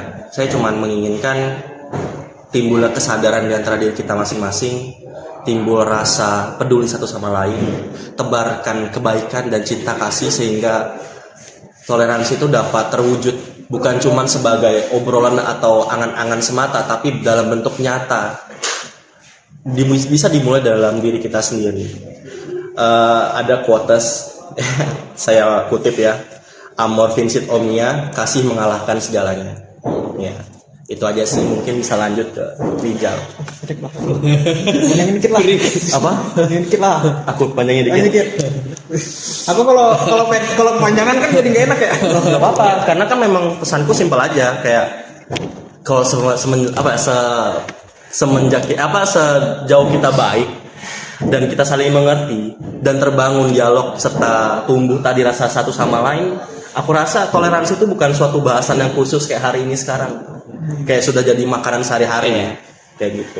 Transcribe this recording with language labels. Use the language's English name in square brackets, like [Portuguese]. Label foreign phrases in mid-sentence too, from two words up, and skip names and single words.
[Indonesian] Saya cuma menginginkan timbulnya kesadaran di antara diri kita masing-masing, timbul rasa peduli satu sama lain, tebarkan kebaikan dan cinta kasih sehingga toleransi itu dapat terwujud bukan cuma sebagai obrolan atau angan-angan semata, tapi dalam bentuk nyata. Bisa dimulai dalam diri kita sendiri. Ada quotes saya kutip ya, [Latin] Amor vincit omnia, [Indonesian] kasih mengalahkan segalanya. Ya, itu aja sih. Mungkin bisa lanjut ke Rizal. panjangin dikit lah. Apa? Panjangin dikit lah. Aku panjangin Panjangin dikit. dikit. Aku kalau kepanjangan kan jadi nggak enak ya. Gak apa-apa, karena kan memang pesanku simpel aja, kayak kalau sejauh kita baik dan kita saling mengerti dan terbangun dialog serta tumbuh tadi rasa satu sama lain, aku rasa toleransi itu bukan suatu bahasan yang khusus kayak hari ini sekarang, kayak sudah jadi makanan sehari-hari kayak gitu.